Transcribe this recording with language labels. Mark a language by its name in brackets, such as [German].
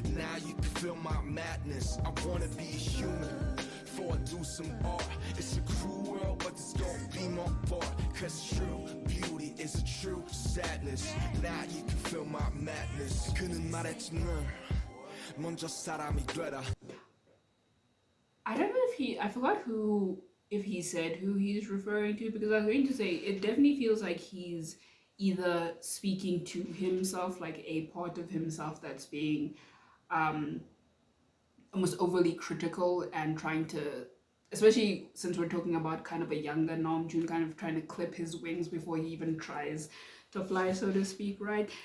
[English] Now you can feel my madness. I wanna be a human before I do some art. It's a cruel world, but this gon' be my part. Cause true beauty is a true sadness. Now you can feel my madness. [Korean] 그는 말했지 늘 먼저 사람이 되라. [English] I don't know if I forgot if he said who he's referring to, because I was going to say it definitely feels like he's either speaking to himself, like a part of himself that's being almost overly critical and trying to, especially since we're talking about kind of a younger Namjoon, kind of trying to clip his wings before he even tries to fly, so to speak, right?